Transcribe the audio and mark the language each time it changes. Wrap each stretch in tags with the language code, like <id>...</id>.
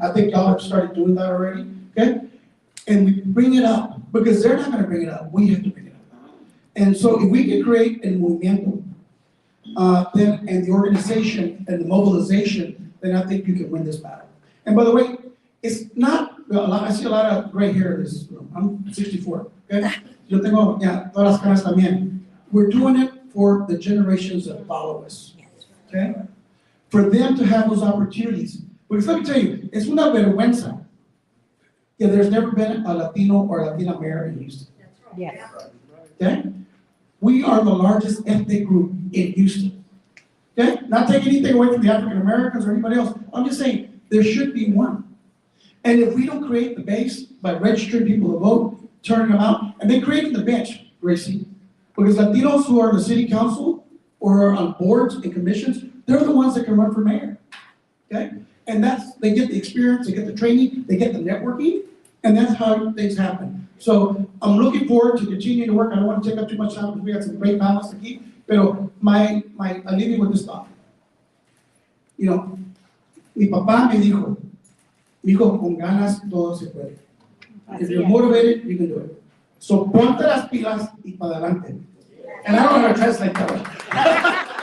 <en>I think y'all have started doing that already, okay? And we bring it up, because they're not gonna bring it up, we have to bring it up. And so if we can create a movimiento, then, and the organization and the mobilization, then I think you can win this battle. And by the way, it's not, I see a lot of gray hair in this room. I'm 64, okay?</en> <es>Yo tengo, ya, todas las caras también.</es> <en>We're doing it for the generations that follow us, okay? For them to have those opportunities. Because let me tell you, it's</en> <es>una vergüenza.</es> <en>Yeah, there's never been a Latino or Latina mayor in Houston. Yes. Okay? We are the largest ethnic group in Houston. Okay? Not taking anything away from the African Americans or anybody else. I'm just saying there should be one. And if we don't create the base by registering people to vote, turning them out, and then creating the bench, Gracie, because Latinos who are in the city council or are on boards and commissions, they're the ones that can run for mayor. Okay? And they get the experience, they get the training, they get the networking, and that's how things happen. So I'm looking forward to continuing to work. I don't want to take up too much time because we got some great balance to keep. Pero I leave you with this thought. You know,</en> <es>mi papá me dijo, hijo, con ganas todo se puede.</es> <en>If you're motivated, you can do it.</en> <es>So ponte las pilas y para adelante.</es> <en>And I don't know how to translate that.</en>